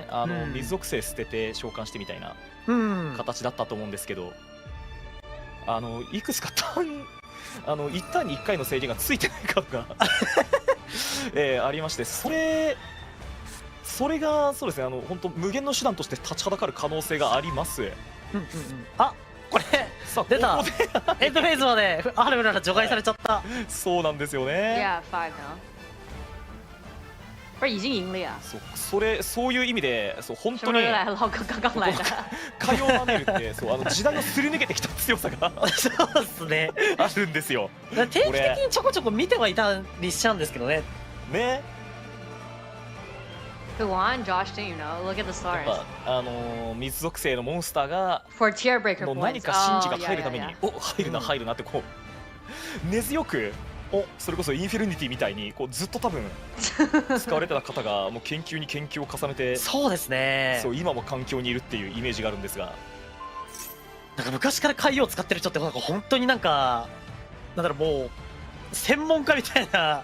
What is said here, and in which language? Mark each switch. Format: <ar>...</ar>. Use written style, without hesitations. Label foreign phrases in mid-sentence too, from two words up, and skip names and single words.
<ja>水属性捨てて召喚してみたいな形だったと思うんですけど、いくつか1ターンに1回の制限がついてないカードがありまして、それがそうですね、本当無限の手段として立ちはだかる可能性があります。あ、これ出た。エンドフェーズまでアルムラが除外されちゃった。そうなんですよね。</ja> <zh>不是已经赢了呀。</zh> <ja>そういう意味で、本当に海洋マネルって時代をすり抜けてきた強さがそうですね、あるんですよ。定期的にちょこちょこ見てはいたりしちゃうんですけどね。</ja> <en>Who won? Josh didn't know. Look at the stars.</en> <ja>水属性のモンスターが</ja> <en>For tier breaker points.</en> <ja>何か神事が入るために、入るなってこう根強く、それこそインフィニティみたいにこうずっと多分使われてた方がもう研究に研究を重ねて、そうですね。そう今も環境にいるっていうイメージがあるんですが、なんか昔から海洋を使ってる人ってなんか本当になんだろう、もう専門家みたいな。</ja>